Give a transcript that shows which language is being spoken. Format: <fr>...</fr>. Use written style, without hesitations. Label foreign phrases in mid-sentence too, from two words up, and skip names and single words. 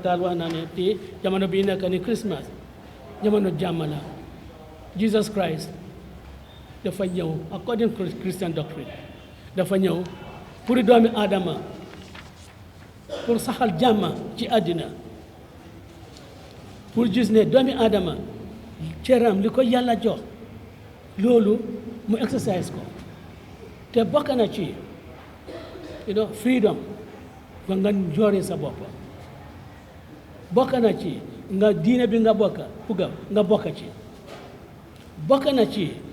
<wo>Tall wax naa ne te jamono bii nekk ni Christmas jamono jàmm la Jesus Christ dafa ñëw</wo> <en>according to Christian doctrine</en> <wo>dafa ñëw pour doomi aadama pour saxal jàmm ci àddina pour gis ne doomi aadama cëram li ko yàlla jox loolu mu exercise ko te bokk na ci freedom ba nga njoori sa bopp bokk na ci nga diine bi nga bokk nga bokk ci bokk na ci</wo>